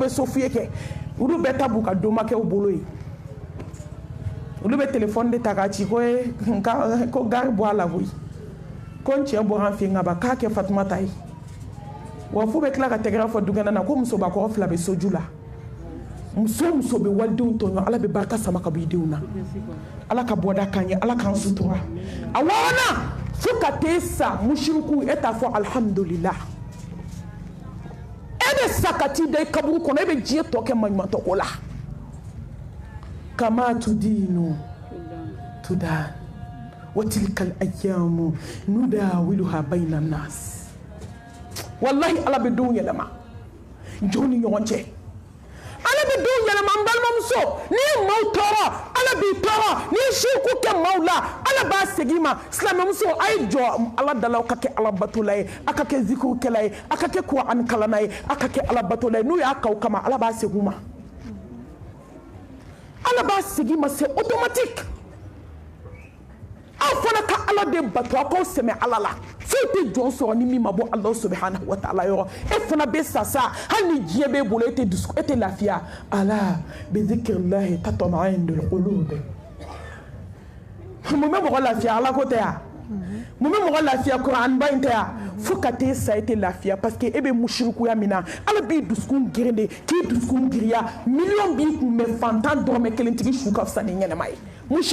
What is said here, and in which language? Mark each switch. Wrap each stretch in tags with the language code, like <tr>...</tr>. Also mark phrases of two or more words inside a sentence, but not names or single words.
<bm>bɛ so f'i ye kɛ olu bɛɛ ta b'u ka domakɛw bolo ye olu bɛ telefɔni de ta k'a ci ko gari bɔ a la koyi ko n cɛ bɔra an fɛ yen ka ban k'a kɛ Fatumata ye wa fo bɛ tila ka tɛgɛrɛ fɔ dukɛnɛ na ko musobakɔrɔ 2 bɛ soju la muso bɛ walidenw tɔɲɔ ala bɛ barika sama ka bɔ i denw na ala ka bɔda k'an ye ala k'an sutura a wɔɔrɔnan fo ka t'e sa musiriku e t'a fɔ alhamdulillah e bɛ sa ka t'i da i kaburu kɔnɔ e bɛ diɲɛ tɔ kɛ maɲumantɔ ko la</bm> <ar>كما تدين تدان وتلك الأيام نداولها بين الناس</ar> <bm>wallahi ala bɛ denw yɛlɛma jɔn ni ɲɔgɔn cɛ ala bɛ denw yɛlɛma n balimamuso n'i ye maaw tɔɔrɔ ala b'i tɔɔrɔ n'i ye siriku kɛ maaw la ala b'a segin ma silamɛmuso a ye jɔ ala dala aw ka kɛ ala batola ye a ka kɛ zikirukɛla ye a ka kɛ kuran kalanna ye a ka kɛ ala batola ye n'u y'a k'aw kama ala b'a segin ma ala b'a segin ma</bm> <fr>c'est automatique</fr> <bm>aw fana ka ala de bato aw k'aw sɛmɛ ala la foyi tɛ jɔn sɔrɔ ni min ma bɔ ala</bm> <ar>سبحانه وتعالى</ar> <bm>yɔrɔ e fana bɛ sa sa hali ni diɲɛ b'e bolo e tɛ lafiya</bm> <ar>ألا بذكر الله تطمئن القلوب</ar> <bm>mun bɛ mɔgɔ lafiya ala ko tɛ ya mun bɛ mɔgɔ lafiya kuran ba in tɛ ya fo ka t'e sa e tɛ lafiya</bm> <fr>parce que</fr> <bm>e bɛ musirikuya min na ala b'i dusukun girin de k'i dusukun giriya miliyɔn b'i kun mɛ fantan dɔrɔmɛ 1 tigi su ka fisa ni</bm>